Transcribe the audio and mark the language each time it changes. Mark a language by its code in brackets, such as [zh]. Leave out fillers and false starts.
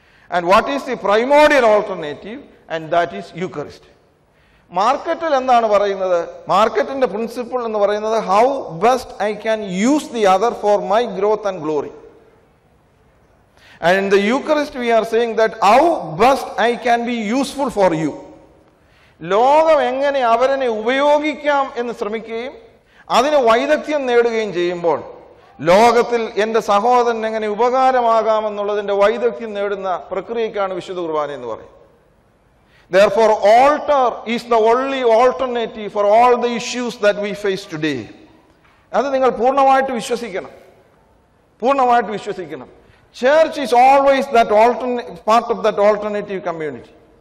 [en] And what is the primordial alternative? And that is Eucharist. [ml] മാർക്കറ്റിൽ എന്താണ് പറയുന്നത്? മാർക്കറ്റിന്റെ പ്രിൻസിപ്പിൾ എന്ന് പറയുന്നത്, [en] How best I can use the other for my growth and glory. And in the Eucharist we are saying that how best I can be useful for you. [ml] ലോകം എങ്ങനെ അവരനെ ഉപയോഗിക്കാം എന്ന് ശ്രമിക്കുകയും അതിന് വൈദഗ്ധ്യം നേടുകയും ചെയ്യുമ്പോൾ ലോകത്തിൽ എൻ്റെ സഹോദരൻ എങ്ങനെ ഉപകാരമാകാമെന്നുള്ളതിൻ്റെ വൈദഗ്ധ്യം നേടുന്ന പ്രക്രിയക്കാണ് വിശുദ്ധ കുർബാന എന്ന് പറയും. [en] Therefore, altar is the only alternative for all the issues that we face today. [ml] അത് നിങ്ങൾ പൂർണ്ണമായിട്ട് വിശ്വസിക്കണം, പൂർണ്ണമായിട്ട് വിശ്വസിക്കണം. [en] Church is always that part of that alternative community.